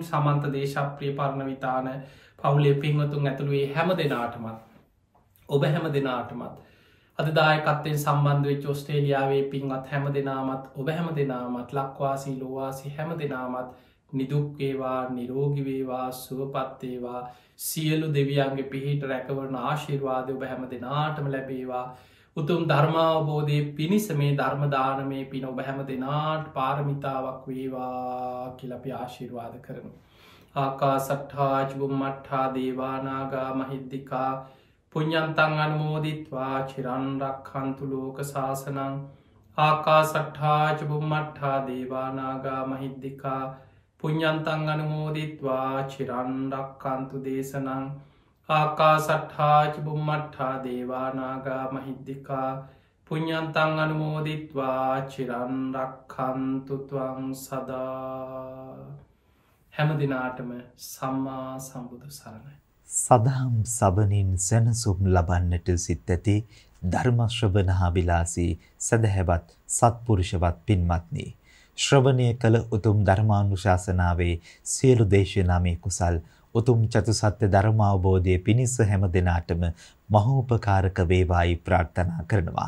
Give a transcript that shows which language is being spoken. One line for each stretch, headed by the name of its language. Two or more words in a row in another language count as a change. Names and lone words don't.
Sinhala: සමන්ත දේශප්‍රිය පරණවිතාන පවුලේ පින්වතුන් ඇතුළුවේ හැම දෙනාටමත් ඔබ හැම දෙනාටමත් අද දායකත්වයෙන් සම්බන්ධ වෙච්ච ඕස්ට්‍රේලියාවේ පින්වත් හැම දෙනාමත් ඔබ හැම දෙනාමත් ලක්වාසී ලෝවාසී හැම දෙනාමත් නිදුක් වේවා නිරෝගී වේවා සුවපත් වේවා සියලු දෙවියන්ගේ පිහිට රැකවරණ ආශිර්වාදය ඔබ හැම දෙනාටම ලැබේවා. උතුම් ධර්මාවබෝධයේ පිණිස මේ ධර්ම දානමේ පින ඔබ හැම දෙනාට පාරමිතාවක් වේවා කියලා අපි ආශිර්වාද කරමු.
Pali: ආකාසට්ඨා චුම්මට්ඨා දේවා නාග මහිද්దికා පුඤ්ඤන්තං අනුමෝදිත්වා චිරන් රක්ඛන්තු ලෝක සාසනං. ආකාසට්ඨා චුම්මට්ඨා දේවා නාග මහිද්దికා පුඤ්ඤන්තං අනුමෝදිත්වා චිරන් රක්ඛන්තු දේශනං. ආකාසට්ඨා චුම්මට්ඨා දේවා නාග මහිද්దికා පුඤ්ඤන්තං අනුමෝදිත්වා චිරන් රක්ඛන්තු ත්වං සදා.
Sinhala: හැම දිනාටම සම්මා සම්බුදු සරණයි. සදහම් සබනින් සැනසුම් ලබන්නට සිත් ඇති ධර්මශ්‍රවණාබිලාසී සදහැවත් සත්පුරුෂවත් පින්වත්නි, ශ්‍රවණය කළ උතුම් ධර්මානුශාසනාවේ සියලු දේශනාමේ කුසල් උතුම් චතුසත්‍ය ධර්මාවබෝධයේ පිණිස හැම දිනාටම මහෝපකාරක වේවායි ප්‍රාර්ථනා කරනවා.